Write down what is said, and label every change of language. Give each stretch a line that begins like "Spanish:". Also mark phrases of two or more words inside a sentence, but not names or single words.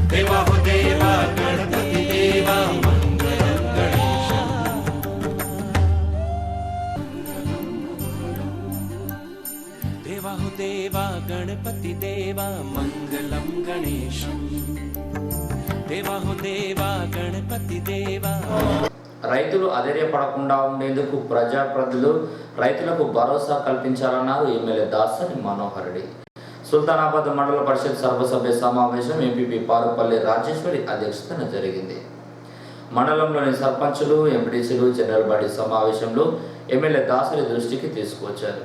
Hindi: देवा हो देवा गणपति देवा मंगलम गणेशम। देवा हो देवा गणपति देवा मंगलम गणेशम, देवा हो देवा गणपति देवा।
Telugu: రైతులు అధైర్యపడకుండా ఉండేందుకు ప్రజాప్రతినిధులు రైతులకు భరోసా కల్పించాలన్నారు ఎమ్మెల్యే దాసరి మనోహర్ రెడ్డి. సుల్తానాబాద్ మండల పరిషత్ సర్వసభ్య సమావేశం ఎంపీపీ పారుపల్లి రాజేశ్వరి అధ్యక్షతన జరిగింది. మండలంలోని సర్పంచులు ఎంపీటీసీలు
English: general body
Telugu: సమావేశంలో ఎమ్మెల్యే దాసరి దృష్టికి తీసుకువచ్చారు.